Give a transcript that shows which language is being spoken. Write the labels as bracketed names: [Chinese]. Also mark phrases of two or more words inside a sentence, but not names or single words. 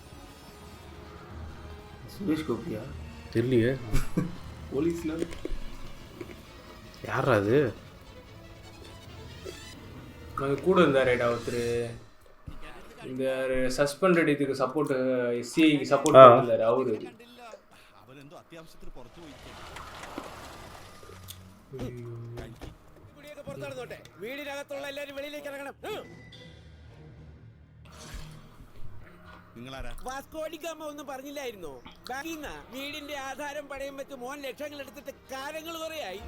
[Tamil] சுரேஷ் கோபியா தெரியலையே. போலீஸ்ல யாரா அது? கூட இருந்தாரேடா ஒருத்தர். இந்த சஸ்பெண்டட் இதுக்கு சப்போர்ட் எஸ்சிஐக்கு சப்போர்ட் பண்ணிருந்தாரு அவரு. [Malayalam] അവനെന്തോ അത്യാവശ്യത്തിന് പുറത്തു പോയി. പുറത്തെടുത്തോട്ടെ, വീടിനകത്തുള്ള എല്ലാരും വെളിയിലേക്ക് ഇറങ്ങണം. നിങ്ങളാരാ? വാസ്കോഡിഗാമ ഒന്നും പറഞ്ഞില്ലായിരുന്നോ? വീടിന്റെ ആധാരം പണയം വെച്ച് മോൻ ലക്ഷങ്ങൾ എടുത്തിട്ട് കാലങ്ങൾ കുറയായി.